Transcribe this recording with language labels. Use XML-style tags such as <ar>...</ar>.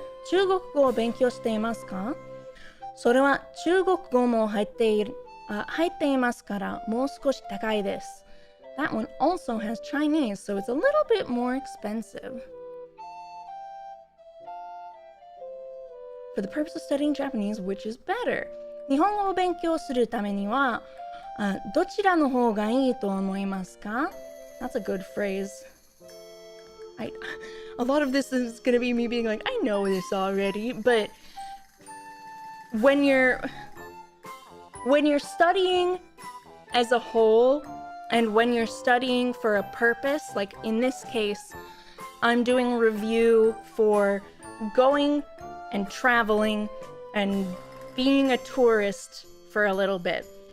<ja>中国語を勉強していますか?それは中国語も入っていますからもう少し高いです.</ja> <en>That one also has Chinese, so it's a little bit more expensive. For the purpose of studying Japanese, which is better?</en> <ja>日本語を勉強するためにはどちらの方がいいと思いますか?</ja> <en>That's a good phrase. A lot of this is gonna be me being like, I know this already, but when you're studying as a whole, and when you're studying for a purpose, like in this case, I'm doing a review for going and traveling and being a tourist for a little bit.</en>